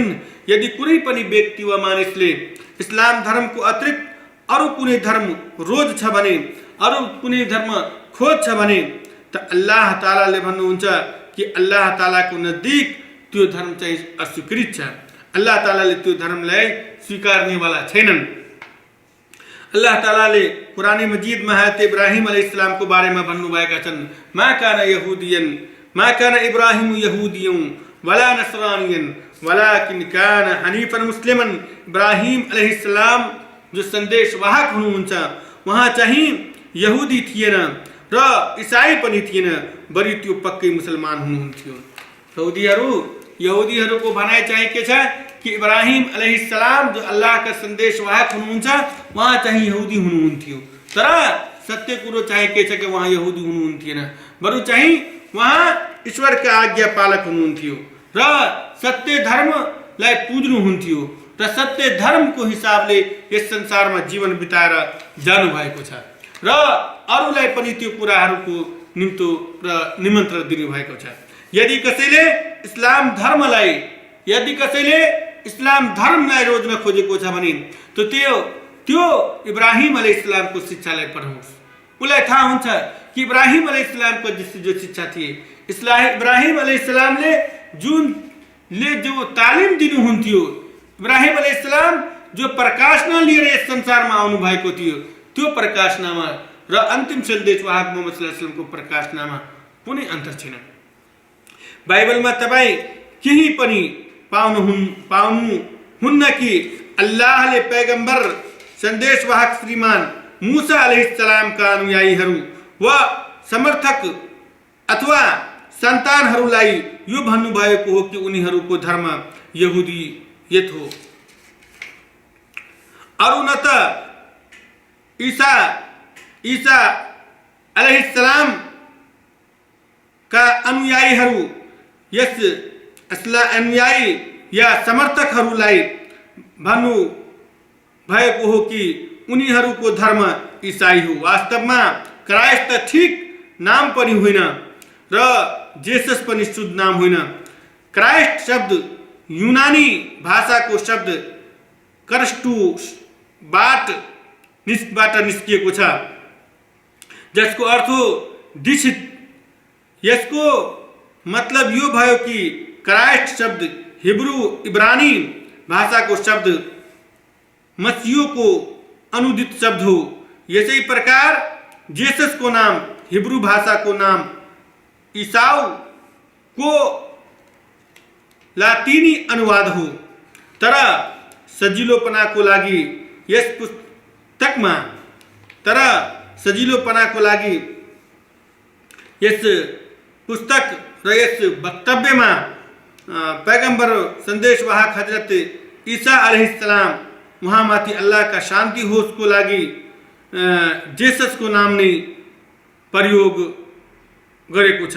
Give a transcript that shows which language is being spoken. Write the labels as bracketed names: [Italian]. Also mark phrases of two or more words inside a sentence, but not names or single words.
[Nepali] यदि कुनै पनि व्यक्ति वा मानिसले इस्लाम धर्मको अतिरिक्त अरू कुनै धर्म रोज्छ भने, अरू कुनै धर्म खोज्छ भने त अल्लाह तालाले भन्नुहुन्छ कि अल्लाह तालाको नजिक त्यो धर्म चाहिँ अस्वीकृत छ। अल्लाह तालाले त्यो धर्मलाई स्वीकार्नेवाला छैनन्। अल्लाह तालाले कुरान मजीद में हज़रत इब्राहिम अलैहिस्सलाम को बारे में भन्नुभएका छन्, [Arabic] ما كان إبراهيم يهوديا ولا نصرانيا ولكن كان حنيفا مسلما. [Nepali] इब्राहिम अलैहिस्सलाम जो सन्देशवाहक हुनुहुन्छ, वहाँ चाहिँ यहुदी थिएन र ईसाई पनि थिएन, बरु त्यो पक्कै मुसलमान हुनुहुन्थ्यो। यहुदीहरूको भनाइ चाहिँ के छ कि इब्राहिम अलैहिस्सलाम जो अल्लाह का सन्देशवाहक हुनुहुन्छ, वहाँ चाहिँ यहुदी हुनुहुन्थ्यो, तर सत्य कुरो चाहिँ के छ कि वहाँ यहुदी हुनुहुन्थेन, बरु चाहिँ वहाँ ईश्वर का आज्ञा पालक हुनुहुन्थ्यो र सत्य धर्मलाई पुज्नुहुन्थ्यो र सत्य धर्मको हिसाबले यस संसारमा जीवन बिताएर जानु भएको छ र अरूलाई पनि त्यो कुराहरूको निम्तो र निमन्त्रण दिनुभएको छ। यदि कसैले इस्लाम धर्मलाई रोज्न खोजेको छ भने त्यो इब्राहिम अलैहिस्सलामको शिक्षालाई पढाउनुहोस्। उसलाई थाहा हुन्छ कि इब्राहिम अलैहिस्सलामको जो शिक्षा थिए, इब्राहिम अलैहिस्सलामले जो तालिम दिनुहुन्थ्यो, इब्राहिम अलैहिस्सलाम जो प्रकाशना लिएर यस संसारमा आउनु भएको थियो, त्यो प्रकाशनामा र अन्तिम सन्देशवाहक मुहम्मद सल्लल्लाहु अलैहि वसल्लमको प्रकाशनामा कुनै अन्तर छैन। बाइबलमा तपाईँ केही पनि पाउनुहुन्न कि अल्लाहले पैगम्बर सन्देशवाहक श्रीमान मूसा अलैहिस्सलामका अनुयायीहरू वा समर्थक अथवा सन्तानहरूलाई यो भन्नुभएको हो कि उनीहरूको धर्म यहुदियत हो। अरू न त ईसा अलैहिस्सलाम का अनुयायीहरू यस अनुयायी या समर्थकहरूलाई भन्नु भएको हो कि उनीहरूको धर्म ईसाई हो। वास्तवमा क्राइस्ट त ठिक नाम पनि होइन र जेसस पनि शुद्ध नाम होइन। क्राइस्ट शब्द यूनानी भाषाको शब्द करस्टुसबाट निस्किएको छ, जसको अर्थ हो दीक्षित। यसको मतलब यो भयो कि क्राइस्ट शब्द हिब्रू इब्रानी भाषाको शब्द मसीह को अनुदित शब्द हो। यसै प्रकार जेसस को नाम हिब्रू भाषा को नाम ईसाऊ को लातीनी अनुवाद हो, तर सजिलोपनाको लागि यस पुस्तकमा सजिलोपनाको लागि यस पुस्तक र यस वक्तव्यमा पैगम्बर सन्देशवाहक हजरत ईसा अलैहिस्सलाम उहाँमाथि अल्लाहका शान्ति होसको लागि जेससको नाम नै प्रयोग गरेको छ।